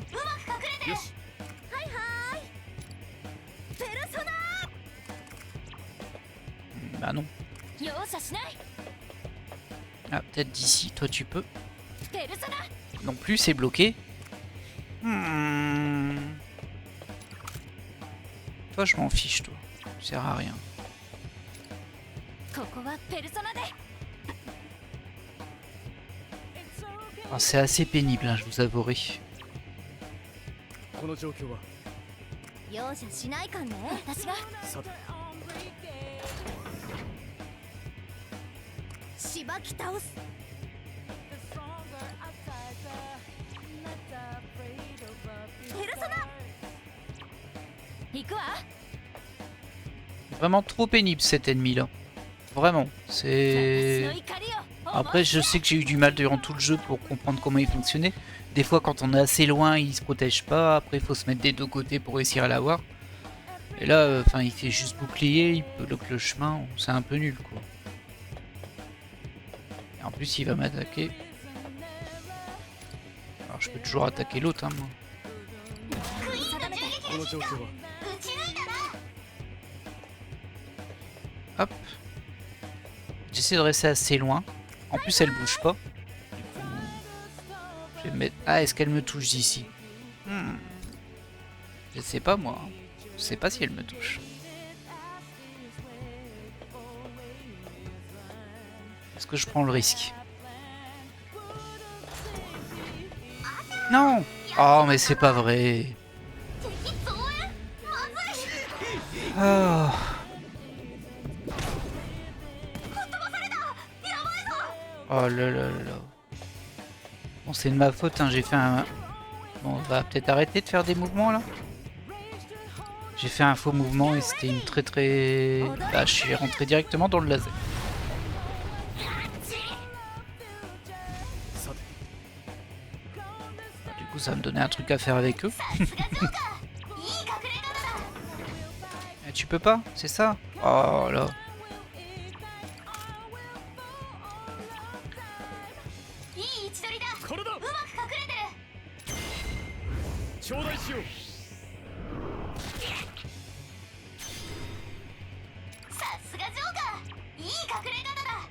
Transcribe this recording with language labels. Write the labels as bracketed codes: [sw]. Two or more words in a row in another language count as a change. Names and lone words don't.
[ja] よしペルソナ [fr] Bah non. [ja] 容赦しない [fr] Ah, peut-être d'ici, toi tu peux. [ja] ペルソナ [fr] Non plus, c'est bloqué. Toi, je m'en fiche, toi. Tu sers à rien. [ja] ここはペルソナで [fr] Ah, c'est assez pénible, hein, je vous avouerai. [ja] この状況は容赦しないかんね私がさてしばき倒す ペルソナ 行くわ [fr] Vraiment trop pénible cet ennemi là. Vraiment, [ja] 私の [fr] c'est... [ja] 怒りを [fr] Après, je sais que j'ai eu du mal durant tout le jeu pour comprendre comment il fonctionnait. Des fois, quand on est assez loin, il se protège pas. Après, il faut se mettre des deux côtés pour réussir à l'avoir. Et là, enfin, il fait juste bouclier, il bloque le chemin. C'est un peu nul, quoi. Et en plus, il va m'attaquer. Alors, je peux toujours attaquer l'autre, hein, moi. [ja] この状況は [fr] Hop. J'essaie de rester assez loin. En plus, elle bouge pas. Je vais me mettre... Ah, est-ce qu'elle me touche d'ici? Je sais pas, moi. Je sais pas si elle me touche. Est-ce que je prends le risque? Non! Oh, mais c'est pas vrai. [ja] 敵増援まずい [fr] Oh. [ja] 飛ばされたやばいぞ [fr] Oh là là là là. Bon, c'est de ma faute, hein. J'ai fait un... Bon, on va peut-être arrêter de faire des mouvements, là. J'ai fait un faux mouvement et c'était une très... Bah, je suis rentré directement dans le laser. [ja] さて [fr] Du coup, ça va me donner un truc à faire avec eux. [ja] さすがジョーカーいい隠れ方だ [fr] Eh, tu peux pas? C'est ça? Oh là. [ja] いい位置取りだこれだうまく隠れてる頂戴しようさすがジョーカーいい隠れ方だ